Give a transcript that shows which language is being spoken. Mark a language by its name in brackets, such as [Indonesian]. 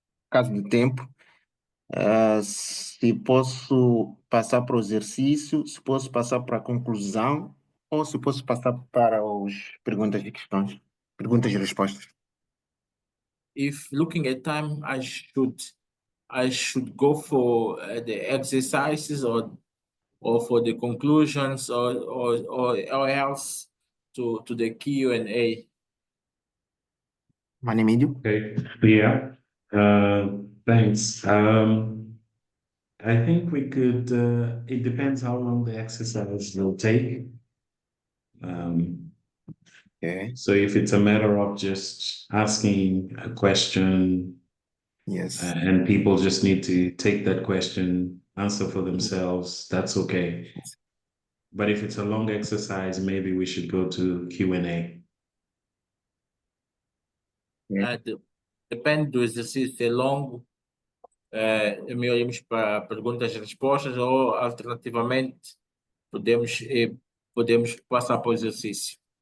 [Portuguese] Caso do tempo, se posso passar para o exercício, se posso passar para a conclusão, ou se posso passar para as perguntas e questões, perguntas e respostas. [English] If looking at time, I should go for the exercises or for the conclusions or else to the Q&A. [Portuguese] Mano Emílio? [English] Okay, yeah. Thanks. I think we could, it depends how long the exercise will take. Okay. So if it's a matter of just asking a question Yes. And people just need to take that question, answer for themselves. That's okay. But if it's a long exercise, maybe we should go to Q&A. [Portuguese] Depende do exercício, se é longo, é melhor irmos para perguntas e respostas ou alternativamente podemos passar para o exercício.